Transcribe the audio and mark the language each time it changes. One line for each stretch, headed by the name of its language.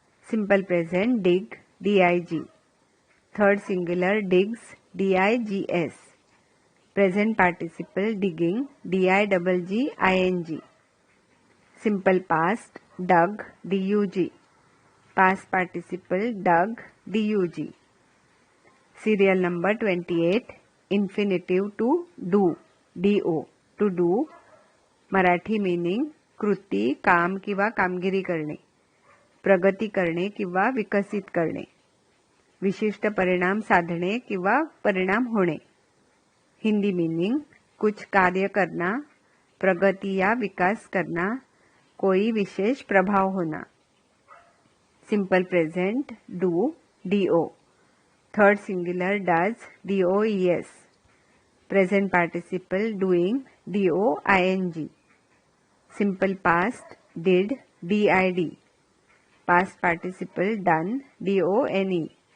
English: Simple present dig DIG, third singular digs DIGS, present participle digging DIGGING, simple past dug DUG, past participle dug DUG। Serial number 28 infinitive to do
Marathi: DO, to do Marathi meaning कृती, काम किंवा कामगिरी करणे, प्रगती करणे किंवा विकसित करणे, विशिष्ट परिणाम साधणे किंवा परिणाम होणे।
Hindi: हिंदी मीनिंग कुछ कार्य करना, प्रगति या विकास करना, कोई विशेष प्रभाव होना।
English: Simple present do DO, third singular does DOES, present participle doing DOING, simple past did DID, past participle done DONE।